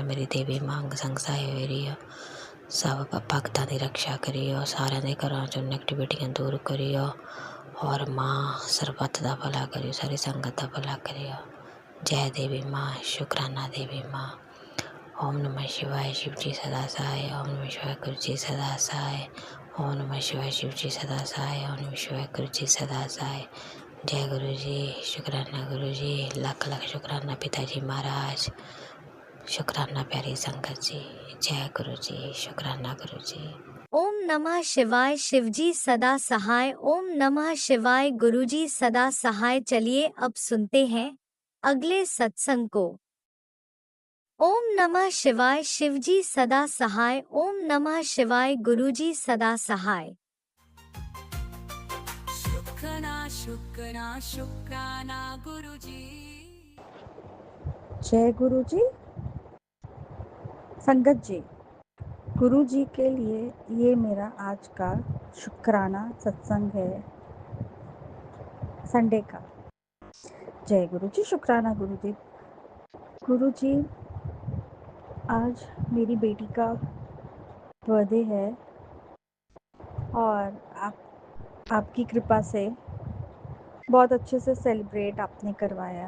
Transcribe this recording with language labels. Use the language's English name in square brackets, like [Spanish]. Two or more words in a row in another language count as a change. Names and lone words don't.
[Punjabi] ਮੇਰੀ ਦੇਵੀ ਮਾਂ ਅੰਗ ਸੰਗ ਸਹਾਇ ਹੋ ਰਹੀ ਆ। ਸਭ ਭਗਤਾਂ ਦੀ ਰਕਸ਼ਾ ਕਰੀਓ, ਸਾਰਿਆਂ ਦੇ ਘਰਾਂ 'ਚੋਂ ਨੈਗੇਟਿਵਿਟੀਆਂ ਦੂਰ ਕਰੀਓ, ਔਰ ਮਾਂ ਸਰਬੱਤ ਦਾ ਭਲਾ ਕਰਿਓ, ਸਾਰੀ ਸੰਗਤ ਦਾ ਭਲਾ ਕਰਿਓ। ਜੈ ਦੇਵੀ ਮਾਂ, ਸ਼ੁਕਰਾਨਾ ਦੇਵੀ ਮਾਂ। [Hindi] ओम नमः शिवाय शिव जी सदा सहाय। ओम नमः शिवाय गुरु जी सदा सहाय। ओम नमः शिवाय शिव जी सदा सहाय। ओम नमः शिवाय गुरु जी सदा सहाय। जय गुरु जी, शुकराना गुरु जी, [Punjabi] ਲੱਖ ਲੱਖ ਸ਼ੁਕਰਾਨਾ ਪਿਤਾ ਜੀ ਮਹਾਰਾਜ, ਸ਼ੁਕਰਾਨਾ ਪਿਆਰੀ ਸੰਗਤ ਜੀ। [Hindi] जय गुरु जी, शुकराना गुरु जी। ओम नमः शिवाय शिवजी सदा सहाय। ओम नमः शिवाय गुरुजी सदा सहाय। चलिए अब सुनते हैं अगले सत्संग को। ओम नमः शिवाय शिवजी सदा सहाय। ओम नमः शिवाय गुरुजी सदा सहाय। शुक्राना शुक्राना शुक्राना गुरुजी। जय गुरु जी। संगत जी, गुरु जी के लिए ये मेरा आज का शुक्राना सत्संग है, संडे का। जय गुरु जी, शुक्राना गुरु जी। गुरु जी, आज मेरी बेटी का बर्थडे है और आपकी कृपा से बहुत अच्छे से सेलिब्रेट आपने करवाया।